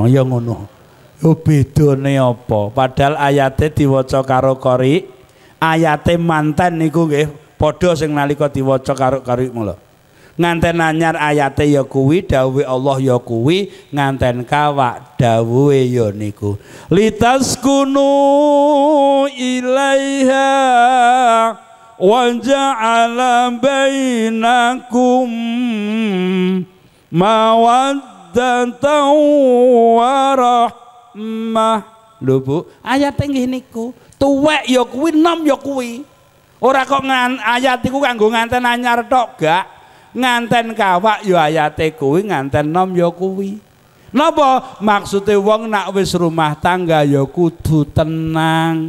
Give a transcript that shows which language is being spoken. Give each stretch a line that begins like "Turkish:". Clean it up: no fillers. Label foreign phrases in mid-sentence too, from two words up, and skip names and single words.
Javanese: Ya ngono. Yo bedane apa? Padahal ayate diwaca karo qori, ayate manten niku nggih padha sing nalika diwaca karo qori ngono. Nganten anyar ayate ya kuwi, dawuhe Allah ya kuwi, nganten kawak dawuhe ya niku.
Arabic: لتسكنوا إليها وجعل بينكم مودة ورحمة.
Javanese: Lho Bu, ayat nggih niku. Tuwek ya kuwi, nom ya kuwi. Ora kok ayat iku kanggo nganten anyar tok, gak. Nganten kawak ya ayate kuwi, nganten nom ya kuwi. Napa maksude wong nak wis rumah tangga ya kudu tenang.